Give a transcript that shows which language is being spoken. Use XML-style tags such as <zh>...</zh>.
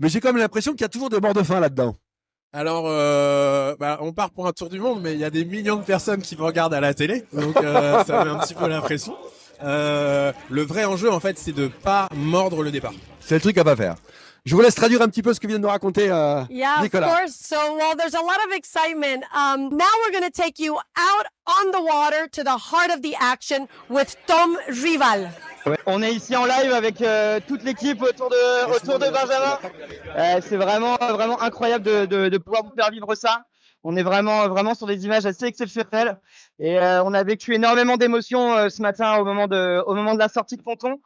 <fr>Mais j'ai quand même l'impression qu'il y a toujours des morts de faim là-dedans. Alors, on part pour un tour du monde, mais il y a des millions de personnes qui me regardent à la télé, donc ça met un petit peu l'impression. Le vrai enjeu, en fait, c'est de pas mordre le départ. C'est le truc à pas faire. Je vous laisse traduire un petit peu ce que vient de nous raconter</fr> <en>Yeah, Nicolas. of course. So, well, there's a lot of excitement. Now we're going to take you out on the water to the heart of the action with Tom Rival.</en> <fr>Ouais, on est ici en live avec toute l'équipe autour de Benjamin. C'est vraiment incroyable de pouvoir vous faire vivre ça. On est vraiment sur des images assez exceptionnelles et on a vécu énormément d'émotions ce matin au moment de la sortie de ponton.</fr>